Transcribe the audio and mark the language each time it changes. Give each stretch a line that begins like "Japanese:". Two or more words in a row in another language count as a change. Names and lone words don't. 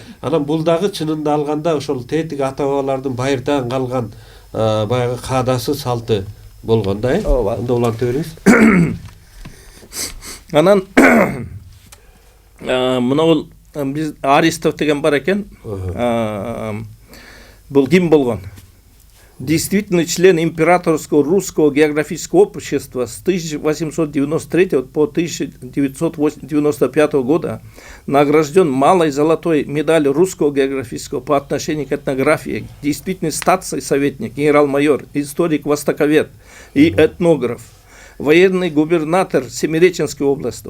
Kyrgyz: Анан бул дагы чынында алганда ошол тетиги ата бабалардын байыртан калган баягы каадасы, салты болгон да. Анда улантып бериңиз. Анан мына биз Аристов деген бар экен. Бул ким болгон?
Russian: Действительно член Императорского русского географического общества с 1893 по 1995 года, награжден малой золотой медалью русского географического по отношению к этнографии, действительно статский советник, генерал-майор, историк-востоковед и этнограф, военный губернатор Семиреченской области.